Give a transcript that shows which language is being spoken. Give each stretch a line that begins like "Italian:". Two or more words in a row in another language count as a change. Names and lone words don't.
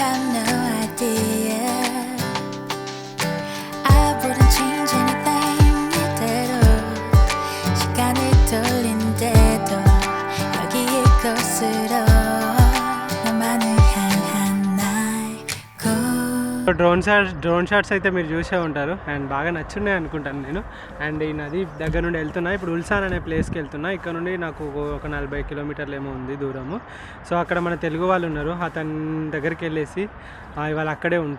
English: no idea. I wouldn't change anything
Korean: 이대로 시간을 돌린대도 여기에 곳으로 너만을 향한 날
English: drone shots
Telugu: అయితే మీరు చూసే ఉంటారు అండ్ బాగా నచ్చున్నాయి అనుకుంటాను నేను. అండ్ ఈ నది దగ్గర నుండి వెళ్తున్నా, ఇప్పుడు ఉల్సాన్ అనే ప్లేస్కి వెళ్తున్నా. ఇక్కడ నుండి నాకు ఒక 40 కిలోమీటర్లు ఏమో ఉంది దూరము. సో అక్కడ మన తెలుగు వాళ్ళు ఉన్నారు, అతని దగ్గరికి వెళ్ళేసి ఇవాళ అక్కడే ఉంటా.